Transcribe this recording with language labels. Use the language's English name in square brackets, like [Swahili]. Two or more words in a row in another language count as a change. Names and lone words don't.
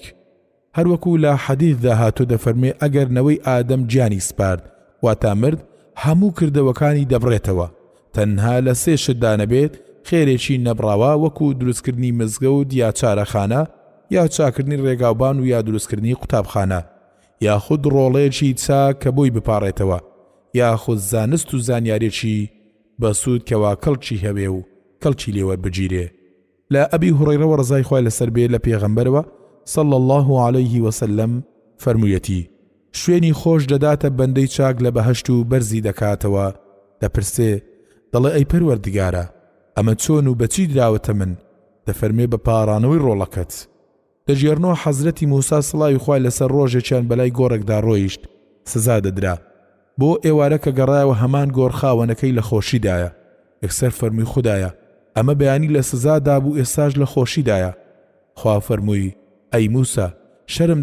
[Central Kurdish] هەروەکو لە حەدیثدا هاتۆ دەفەرمێ ئەگەر نەوەی ئادەم گیانی سپارد واتا مرد هەموو کردەوەکانی دەبڕێتەوە تەنها لە سێ شتدا نەبێت خێرێکی نەبڕاوە وەکو دروستکردنی مزگەوت یا چارەخانە یا چاکردنی ڕێگاوبان و یا دروستکردنی قوتابخانە یاخود ڕۆڵەیەکی چاک کە بۆی بپاڕێتەوە یاخود زانست و زانیارێکی بەسوود کەوا کەڵکی هەبێ و کەڵکی لێوەربگیرێ. لا ئەبی هوڕەیرە ڕزای خوای لەسەر بێ لە پێغەمبەرەوە [Arabic] صلى الله عليه وسلم [Central Kurdish] فەرموویەتی شوێنی خۆش دەداتە بەندەی چاک لە بەهەشت و بەرزی دەکاتەوە دەپرسێ دەڵێ ئەی پەروەردگارە ئەمە چۆن و بەچی دراوەتە من دەفەرمێ بە پارانەوەی ڕۆڵەکەت دەژێڕنەوە حەزرەتی موسا سڵاوی خوای لەسەر ڕۆژێکیان بەلای گۆڕێکدا ڕۆیشت سزا دەدرا بۆ ئێوارە کە گەڕایەوە هەمان گۆڕخاوەنەکەی لە خۆشیدایە یەکسەر فەرمووی خودایە ئەمە بەیانی لە سزادا بوو ئێستاش لە خۆشیدایە خوا فەرمووی ئەی موسا شەرم